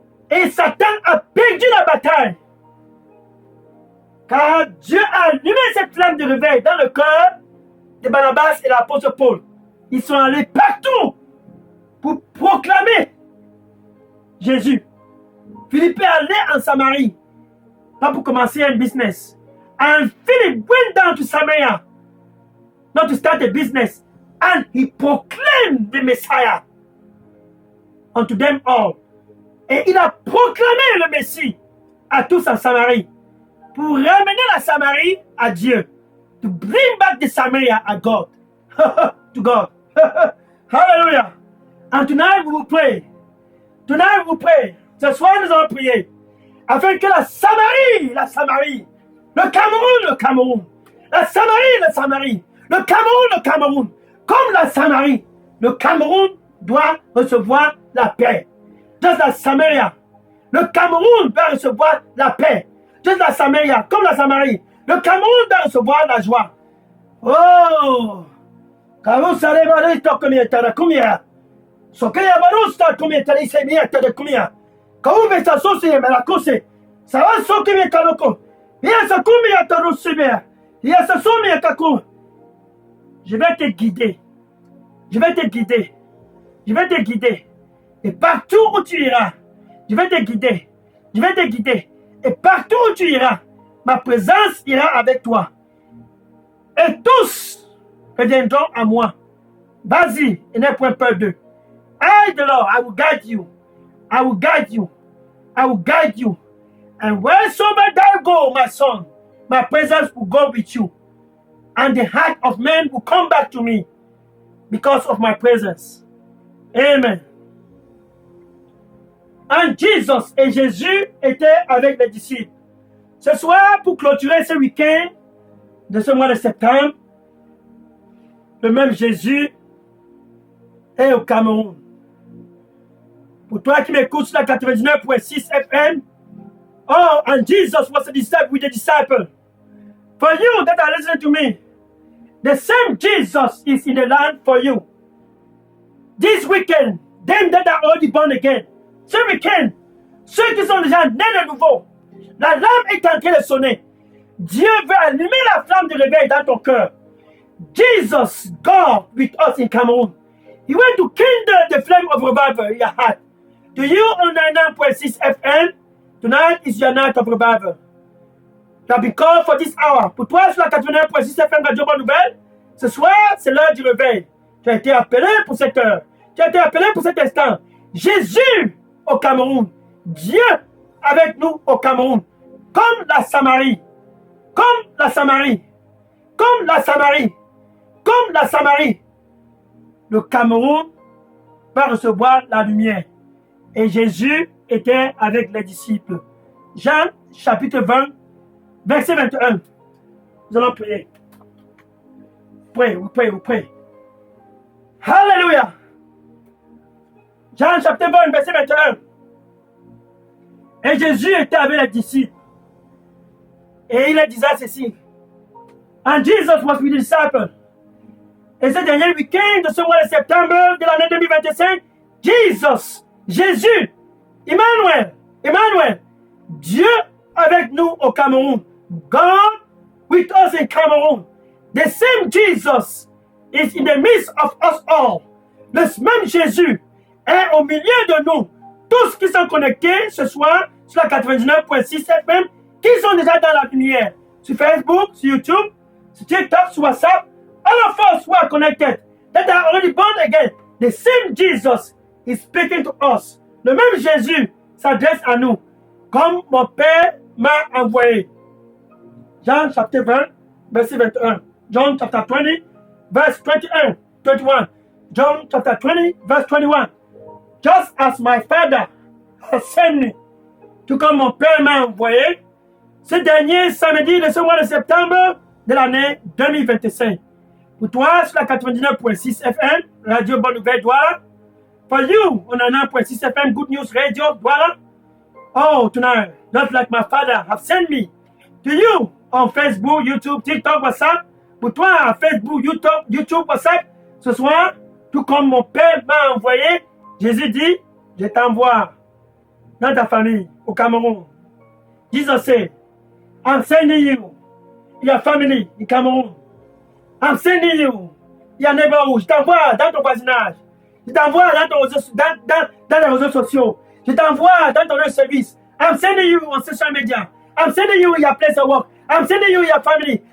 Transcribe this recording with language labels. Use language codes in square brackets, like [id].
[fr] Et Satan a perdu la bataille. Car Dieu a allumé cette flamme de réveil dans le cœur de Barnabas et l'apôtre Paul. Ils sont allés partout pour proclamer Jésus. Philippe est allé en Samarie, pas pour commencer un business. [en] And Philip went down to Samaria, not to start a business. And he proclaimed the Messiah unto them all. [fr] Et il a proclamé le Messie à tous en Samarie pour ramener la Samarie à Dieu. [en] To bring back the Samaria at God. To God. Hallelujah. And tonight we will pray. Tonight we will pray. [fr] Ce soir nous allons prier afin que la Samarie, le Cameroun, la Samarie, le Cameroun, comme la Samarie, le Cameroun doit recevoir la paix. Just la Samaria, le Cameroun doit recevoir la paix. Just la Samaria, comme la Samarie, le Cameroun doit recevoir la joie. Oh! Kamu sare barista comietara kumia. Sokaya barusta comietara isemieta de kumia. Kamu besa sosi me la cose. Sawa soki me kanoko. Yasa kumia tarusibia. Yasa somi kaku. Je vais te guider. Je vais te guider. Je vais te guider. Et partout où tu iras, je vais te guider. Je vais te guider. Et partout où tu iras, ma présence ira avec toi. Et tous reviendront à moi. Vas-y, et n'aie point peur d'eux. [en] I, the Lord, I will guide you. I will guide you. I will guide you. And wheresoever thou go, my son, my presence will go with you. And the heart of men will come back to me because of my presence. Amen. And Jesus [fr] et Jésus étaient avec les disciples. Ce soir, pour clôturer ce week-end de ce mois de septembre, le même Jésus est au Cameroun. Pour toi qui m'écoutes sur la 99.6 FM, [en] oh, and Jesus was a disciple with the disciple. For you that are listening to me, the same Jesus is in the land for you. This weekend, them that are already born again, [fr] ce week-end, ceux qui sont déjà nés de nouveau, la lampe est en train de sonner. Dieu veut allumer la flamme du réveil dans ton cœur. [en] Jesus, God with us in Cameroon. He went to kindle the flame of revival in your heart. To you on 99.6 FM, tonight is your night of revival. You have been called for this hour. [fr] Pour toi, sur la 89.6 FM Radio Bonne Nouvelle, ce soir, c'est l'heure du réveil. Tu as été appelé pour cette heure. Tu as été appelé pour cet instant. Jésus au Cameroun. Dieu avec nous au Cameroun. Comme la Samarie. Comme la Samarie. Comme la Samarie. Comme la Samarie. Le Cameroun va recevoir la lumière. Et Jésus était avec les disciples. Jean, chapitre 20, verset 21. Nous allons prier. Vous priez. Alléluia. Jean, chapitre 20, verset 21. Et Jésus était avec les disciples. Et il disait ceci. [en] And Jesus was with the disciples. [fr] Et ce dernier week-end de ce mois de septembre de l'année 2025, Jésus, Emmanuel, Dieu avec nous au Cameroun. [en] God with us in Cameroon. The same Jesus is in the midst of us all. [fr] Le même Jésus est au milieu de nous. Tous qui sont connectés ce soir sur la 99.6 FM, qui sont déjà dans la lumière. Sur Facebook, sur YouTube, sur TikTok, sur WhatsApp. [en] All of us who are connected, that are already born again. The same Jesus is speaking to us. [fr] Le même Jésus s'adresse à nous. Comme mon Père m'a envoyé. Jean chapitre 20, verset 21. [en] John chapter 20, verse 21. John chapter 20, verse 21. Just as my Father has sent me, [fr] tout comme mon Père m'a envoyé, ce dernier samedi de ce mois de septembre de l'année 2025. Pour toi, sur la 99.6 FM, Radio Bonne Nouvelle, Douala. [en] For you, on 99.6 FM, Good News Radio, Douala. Oh, tonight, just like my Father have sent me to you on Facebook, YouTube, TikTok, WhatsApp. [fr] Pour toi, Facebook, YouTube, WhatsApp, ce soir, tout comme mon Père m'a envoyé, Jésus dit, je t'envoie dans ta famille, au Cameroun. [en] Jesus said, I'm sending you, your family, in Cameroon. I'm sending you, your neighborhood. [fr] Je t'envoie dans ton voisinage. Je t'envoie dans les réseaux sociaux. Je t'envoie dans ton service. [en] I'm sending you on social media. I'm sending you in your place of work. I'm sending you in your family.